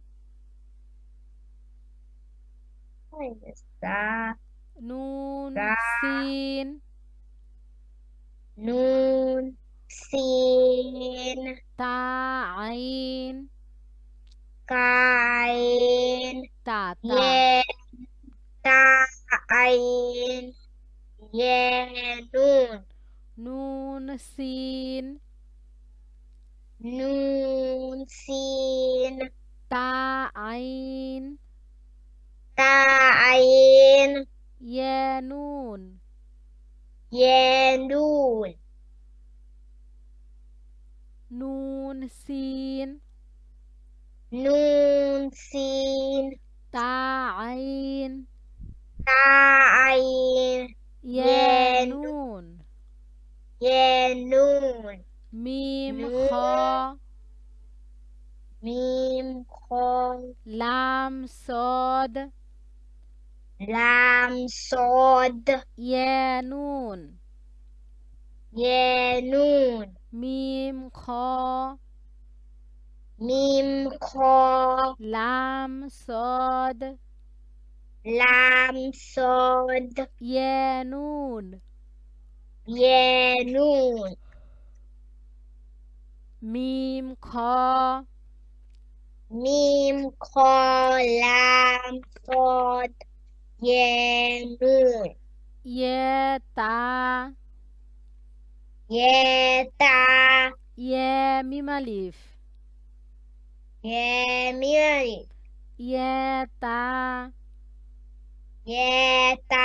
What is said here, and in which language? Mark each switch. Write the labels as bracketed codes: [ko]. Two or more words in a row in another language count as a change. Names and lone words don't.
[ar] Ta. নুন Ta. সিন نون. سين. طا عين Kain. طا طا يا. طا. عين. يا. نون. نون سين نون. سين. طا عين طا عين يا نون يا نون نون سين نون سين طا عين طا عين ya ya nun nun mim nun kha ميم خا لام صاد لام صاد يا نون يا نون ميم خا ميم خا لام صاد لام صاد يا نون يا نون ميم خا ميم خا لام صاد يا نون يا طا يا طا يا ميم ألف يا ميم يا طا يا طا